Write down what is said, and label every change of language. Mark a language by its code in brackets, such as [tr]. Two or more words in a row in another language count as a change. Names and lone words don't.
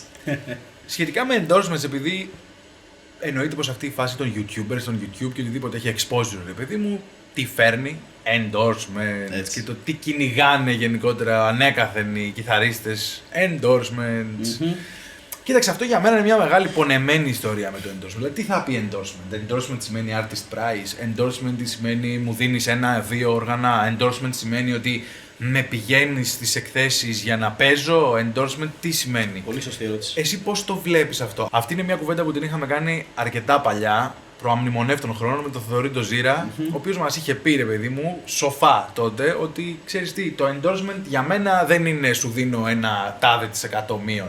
[el] Σχετικά με endorsements, επειδή εννοείται πως αυτή η φάση των YouTubers, των YouTube και οτιδήποτε έχει exposure, ρε παιδί μου, τι φέρνει, endorsements και το τι κυνηγάνε γενικότερα ανέκαθεν οι κιθαρίστες, endorsements. Κοίταξε, αυτό για μένα είναι μια μεγάλη πονεμένη ιστορία με το endorsement. Δηλαδή, τι θα πει endorsement? Endorsement σημαίνει [en] artist price, [el] endorsement σημαίνει μου δίνεις 1-2 όργανα, endorsement σημαίνει ότι με πηγαίνεις στις εκθέσεις για να παίζω, endorsement τι σημαίνει? Πολύ σωστή ερώτηση. Εσύ πώς το βλέπεις αυτό? Αυτή είναι μια κουβέντα που την είχαμε κάνει αρκετά παλιά, προαμνημονεύτων χρόνων, με τον Θοδωρή τον Ζήρα, ο οποίος μας είχε πει, ρε παιδί μου, σοφά τότε, ότι ξέρεις τι, το endorsement για μένα δεν είναι σου δίνω ένα τάδε της εκατό μείον.